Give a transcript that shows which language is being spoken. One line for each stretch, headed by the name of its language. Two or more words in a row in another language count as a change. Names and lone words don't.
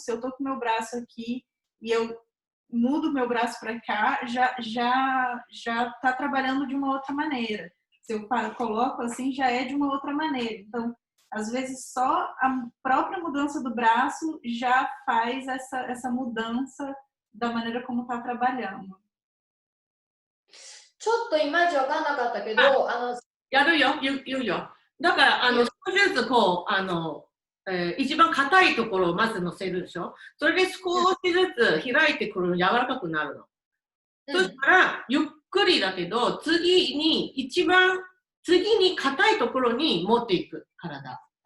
Portuguese: Se eu tô com meu braço aqui e eu mudo meu braço para cá, já tá trabalhando de uma outra maneira. se eu coloco assim, já é de uma outra maneira. Então, às vezes, só a própria mudança do braço já faz essa mudança da maneira como está trabalhando.
Japanese: ちょっといまいちわかんなかったけど、やるよ、言うよ。だから、少しずつこう、一番硬いところをまず乗せるでしょ。それで少しずつ開いてくるの、柔らかくなるの。そしたら、ゆっくりだけど、次に硬いところに持っていく、体。